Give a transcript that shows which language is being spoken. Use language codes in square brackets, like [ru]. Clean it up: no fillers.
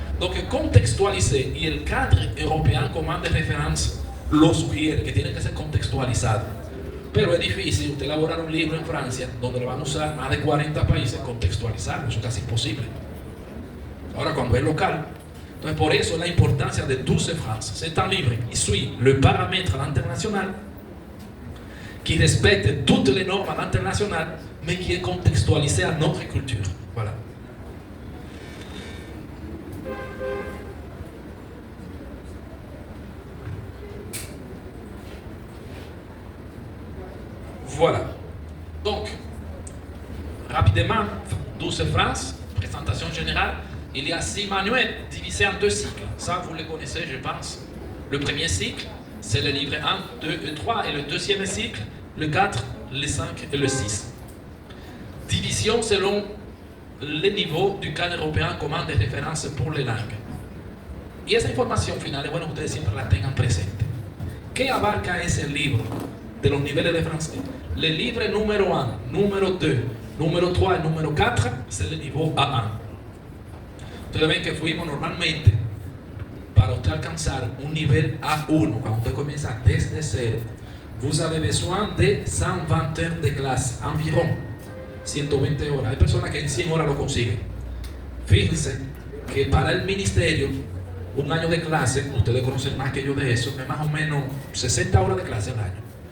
[fr] Donc contextualiser, [es] y el cadre européen commun de référence lo sugiere, que tiene que ser contextualizado. Pero es difícil usted elaborar un libro en Francia donde lo van a usar más de 40 países, contextualizarlo, eso es casi imposible. Ahora cuando es local, entonces por eso la importancia de Douce France. [fr] C'est un livre qui suit le paramètre international, qui respecte toutes les normes internationales, mais qui est contextualisé à notre culture. Voilà. Voilà. Donc, rapidement, Douce France, présentation générale. Il y a 6 manuels divisés en 2 cycles. Ça, vous les connaissez, je pense. Le premier cycle, c'est le livre 1, 2 et 3. Et le deuxième cycle, le 4, le 5 et le 6. Division selon les niveaux du cadre européen commun de référence pour les langues. [es] Y esa información final es bueno que ustedes siempre la tengan presente. ¿Qué abarca ese libro de los niveles de francés? [fr] Le livre numéro 1, numéro 2, numéro 3 et numéro 4, c'est le niveau A1. [es] Ustedes ven que fuimos normalmente, para usted alcanzar un nivel A1, cuando usted comienza desde cero, [fr] vous avez besoin de 120 heures [es] de clase, environ 120 horas. Hay personas que en 100 horas lo consiguen. Fíjense que para el ministerio, un año de clase, ustedes conocen más que yo de eso, es más o menos 60 horas de clase al año.